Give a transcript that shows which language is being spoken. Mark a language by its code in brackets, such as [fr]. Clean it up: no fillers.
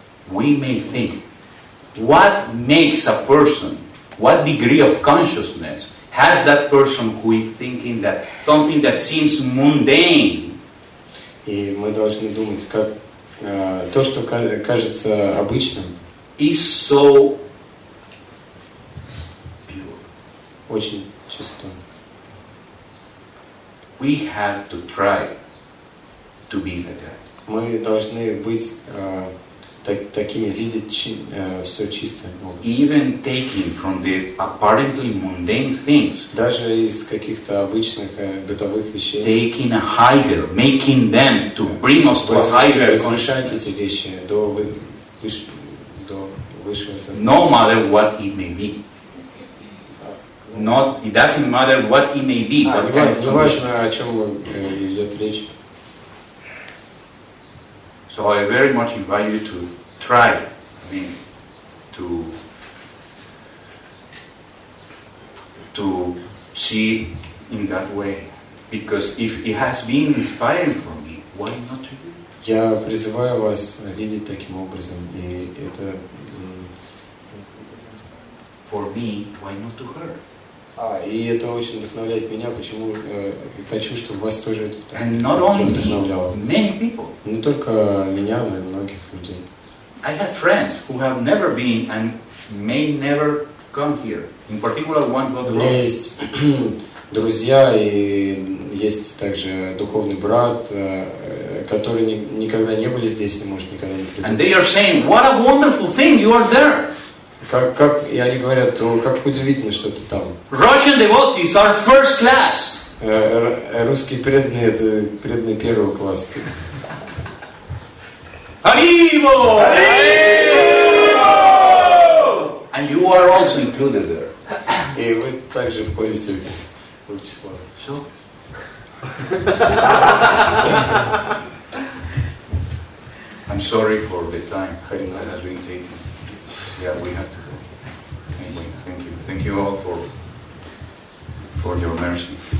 [en] we may think what makes a person, what degree of consciousness has that person who is thinking that something that seems mundane [ru] и мы должны думать, как то, что кажется обычным, [en] is so pure. [ru] очень чисто. [en] We have to try to be like that. [ru] Мы должны быть такими, видеть все чистое. [en] Even taking from the apparently mundane things, [ru] Даже из каких-то обычных бытовых вещей. [en] taking a higher, making them to bring us to a higher [ru] Возвышать [en] consciousness, [ru] эти вещи до высшего сознания. [en] no matter what it may be. It doesn't matter what it may be. What kind of [ru] Не важно, о чем идет речь. [en] So I very much invite you to try, to see in that way. Because if it has been inspiring for me, why not to you? [ru] Я призываю вас видеть таким образом, и это... [en] For me, why not to her? [ru] И это очень вдохновляет меня, почему хочу, чтобы вас тоже это [en] And not only me, [ru] вдохновляло. [en] many people. [ru] Не только меня, но и многих людей. [en] I have friends who have never been and may never come here. In particular, one got [ru] У меня [en] wrong. [ru] есть друзья и есть также духовный брат, которые никогда не были здесь и, может, никогда не придут. [en] And they are saying, what a wonderful thing, you are there. [ru] И они говорят, как удивительно, что ты там. [en] Russian devotees are first class. [ru] Русские преданные, это преданные первого класса. Haribo! [en] And you are also included there. [ru] И вы также входите в число. [en] So, I'm sorry for the time that has been taken. Yeah, we have to go. Anyway, thank you. Thank you all for your mercy.